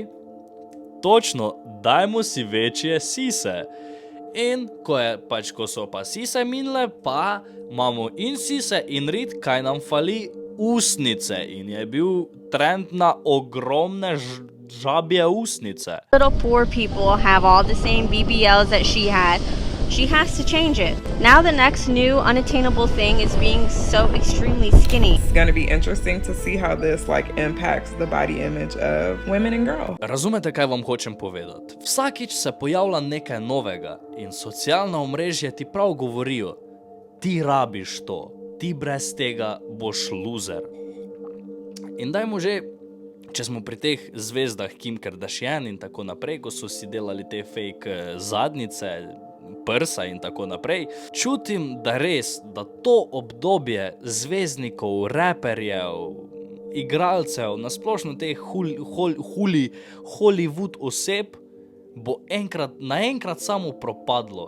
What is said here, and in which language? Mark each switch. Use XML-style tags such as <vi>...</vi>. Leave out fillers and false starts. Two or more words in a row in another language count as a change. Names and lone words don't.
<sl>Točno, dajmo si večje sise. In ko so pa sise minile, pa imamo in sise in rit, kaj nam fali? Usnice. In je bil trend na ogromne žabje usnice.</sl> <en>Little poor people have all the same BBLs that she had. She has to change it. Now the next new unattainable thing is being so extremely skinny. It's going to be interesting to see how this impacts the body image of women and girls.</en> <sl>Razumete, kaj vam hočem povedati? Vsakič se pojavlja nekaj novega in socialna omrežja ti prav govorijo, ti rabiš to, ti brez tega boš loser. In dajmo že, če smo pri teh zvezdah Kim Kardashian in tako naprej, ko so si delali te fake zadnjice, prsa in tako naprej, čutim, da res, da to obdobje zvezdnikov, raperjev, igralcev, nasplošno teh Hollywood oseb, bo naenkrat samo propadlo.</sl>